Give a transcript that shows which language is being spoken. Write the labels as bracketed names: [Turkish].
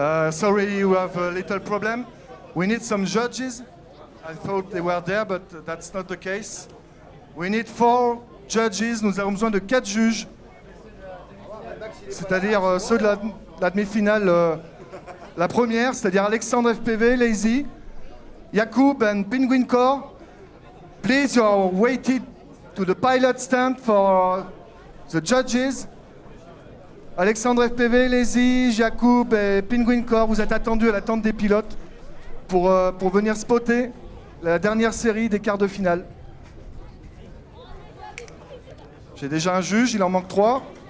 [English] Sorry, you have a little problem. We need some judges. I thought they were there, but that's not the case. We need 4 judges. [French] Nous avons besoin de 4 juges. C'est-à-dire ceux de la demi-finale, la première, c'est-à-dire Alexandre FPV, Lazy, Jakub and Penguin Core. [English] Please, you are waited to the pilot stand for the judges. [French] Alexandre FPV, Lazy, Jakub et Penguin Core, vous êtes attendus à la tente des pilotes pour venir spotter la dernière série des quarts de finale. J'ai déjà un juge, il en manque 3.